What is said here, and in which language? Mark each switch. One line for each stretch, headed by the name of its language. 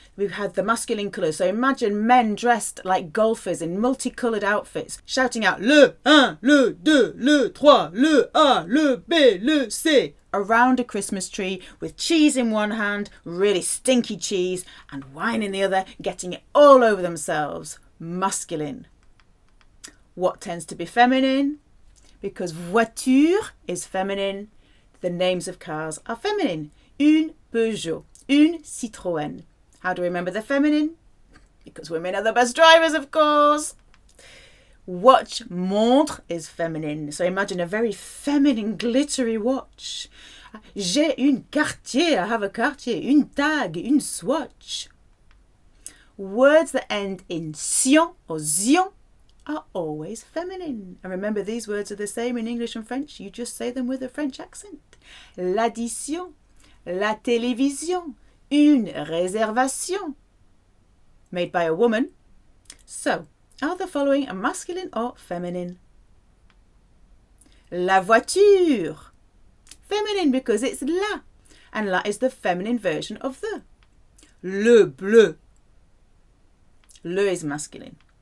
English: We've had the masculine colours. So imagine men dressed like golfers in multicoloured outfits, shouting out le 1, le 2, le 3, le A, le B, le C, around a Christmas tree with cheese in one hand, really stinky cheese, and wine in the other, getting it all over themselves. Masculine. What tends to be feminine? Because voiture is feminine, the names of cars are feminine.
French: Une Peugeot, une Citroën.
English: How do we remember the feminine? Because women are the best drivers, of course. Watch, montre, is feminine. So imagine a very feminine, glittery watch. J'ai une Cartier, I have a Cartier.
French: Une tag, une Swatch.
English: Words that end in sion or zion are always feminine. And remember, these words are the same in English and French. You just say them with a French accent.
French: L'addition, la télévision, une réservation.
English: Made by a woman. So, are the following masculine or feminine? La voiture. Feminine because it's la. And la is the feminine version of the. Le bleu. Le is masculine.